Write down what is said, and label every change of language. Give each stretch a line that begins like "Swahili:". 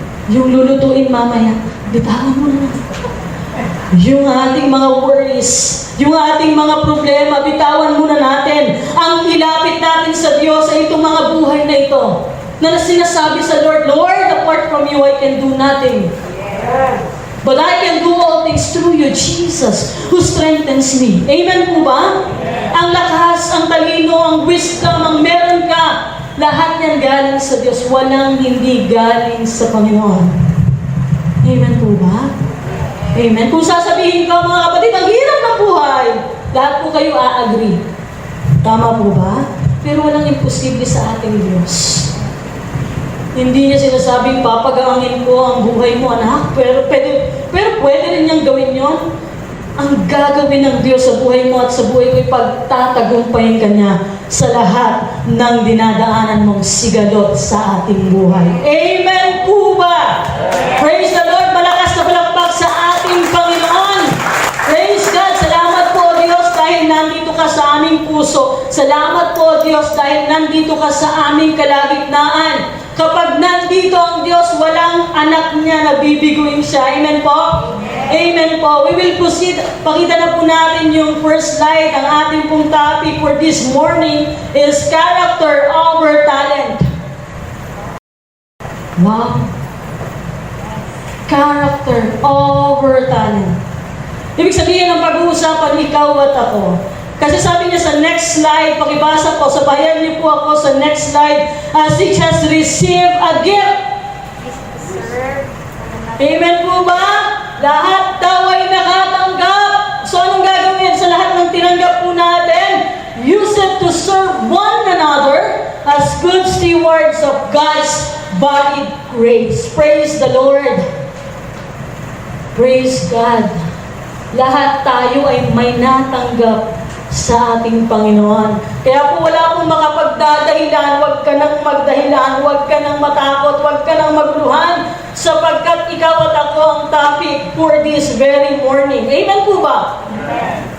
Filipino: Yung lulutuin mamaya, bitawan muna natin. Yung ating mga worries, yung ating mga problema, bitawan muna natin. Ang ilapit natin sa Diyos ay itong mga buhay na ito, na sinasabi sa Lord,
English: Lord, apart from you, I can do nothing. But I can do all things through you, Jesus, who strengthens me.
Filipino: Amen po ba? Ang lakas, ang talino, ang wisdom, ang meron ka, lahat yan galing sa Diyos. Walang hindi galing sa Panginoon. Amen po ba? Amen. Kung sasabihin ko, mga kapatid, ang hirap ng buhay, lahat po kayo a-agree. Tama po ba? Pero walang imposible sa ating Diyos. Hindi niya sinasabing, papagangin ko ang buhay mo, anak. Pero pwede rin niyang gawin yon. Ang gagawin ng Diyos sa buhay mo at sa buhay ko, ipagtatagumpayin ka niya sa lahat ng dinadaanan mong sigalot sa ating buhay. Amen po ba?
English: Praise the Lord.
Filipino: Malakas na palakpak sa ating Panginoon.
English: Praise God.
Filipino: Salamat po, Diyos, dahil nandito ka sa aming puso. Salamat po, Diyos, dahil nandito ka sa aming kalagitnaan. Kapag nandito ang Diyos, walang anak niya na bibiguin siya. Amen po? Amen po.
English: We will proceed.
Filipino: Pakita na po natin yung first slide. Ang ating pong topic
English: for this morning is character over talent. Wow. Character over talent.
Filipino: Ibig sabihin ng pag-uusapan, ikaw at ako. Kasi sabi niya sa next slide, pakibasa po, sabayan niyo po ako sa next slide,
English: as each has received a gift.
Filipino: Amen po ba? Lahat daw ay nakatanggap. So anong gagawin sa lahat ng tinanggap po natin?
English: Use it to serve one another as good stewards of God's body grace. Praise the Lord. Praise God.
Filipino: Lahat tayo ay may natanggap sa ating Panginoon. Kaya po wala pong makapagdadahilan, huwag ka nang magdahilan, huwag ka nang matakot, huwag ka nang magluhan, sapagkat ikaw at ako ang topic
English: for this very morning.
Filipino: Amen po ba? Amen.